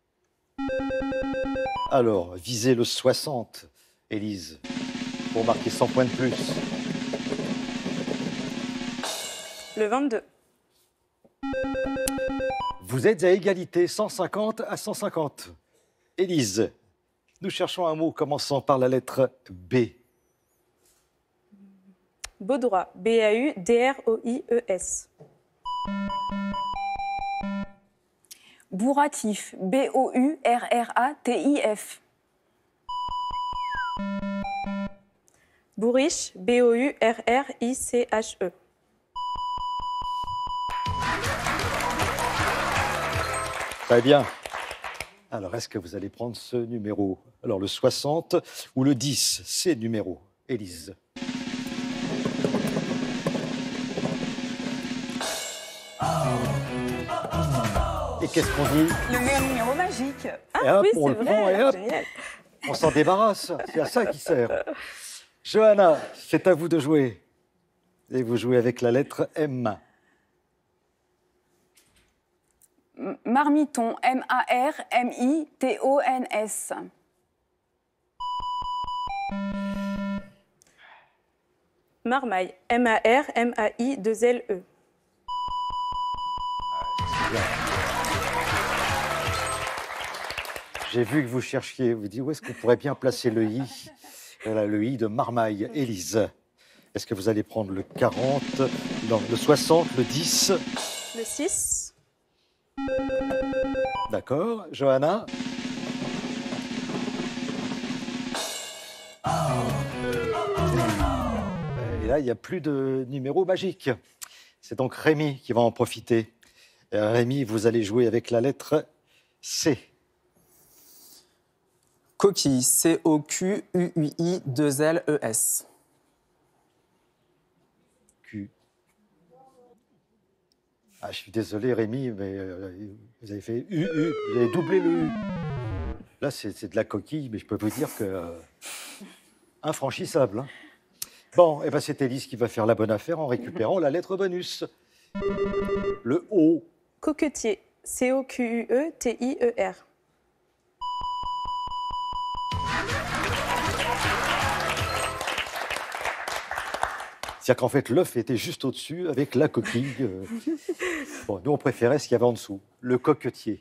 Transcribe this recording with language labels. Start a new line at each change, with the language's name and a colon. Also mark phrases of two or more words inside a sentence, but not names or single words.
French: Alors, visez le 60, Élise, pour marquer 100 points de plus. Le 22. Vous êtes à égalité, 150 à 150. Élise, nous cherchons un mot commençant par la lettre B. Baudroie, B-A-U-D-R-O-I-E-S. Bourratif, B-O-U-R-R-A-T-I-F. Bourriche, B-O-U-R-R-I-C-H-E. Très bien. Alors, est-ce que vous allez prendre ce numéro? Alors, le 60 ou le 10, ces numéros. Élise. Et qu'est-ce qu'on dit? Le meilleur numéro magique. Et hop, Oui, on c'est le prend et vrai, hop, génial. on s'en débarrasse. C'est à ça qu'il sert. Johanna, c'est à vous de jouer. Et vous jouez avec la lettre M. Marmiton, M-A-R-M-I-T-O-N-S. Marmaille, M-A-R-M-A-I-2-L-E. J'ai vu que vous cherchiez. Vous dites où est-ce qu'on pourrait bien placer le I? Voilà, le I de Marmaille. Élise, est-ce que vous allez prendre le 40, non, le 60, le 10? Le 6. D'accord. Johanna? Et là, il n'y a plus de numéro magique. C'est donc Rémi qui va en profiter. Rémi, vous allez jouer avec la lettre C. Coquille, C-O-Q-U-I-2-L-E-S. Q. Ah, je suis désolé, Rémi, mais vous avez fait U-U, vous avez doublé le U. Là, c'est de la coquille, mais je peux vous dire que infranchissable. Hein. Bon, eh ben, c'est Élise qui va faire la bonne affaire en récupérant la lettre bonus. Le O. Coquetier, C-O-Q-U-E-T-I-E-R. C'est-à-dire qu'en fait, l'œuf était juste au-dessus avec la coquille. Bon, nous, on préférait ce qu'il y avait en dessous, le coquetier.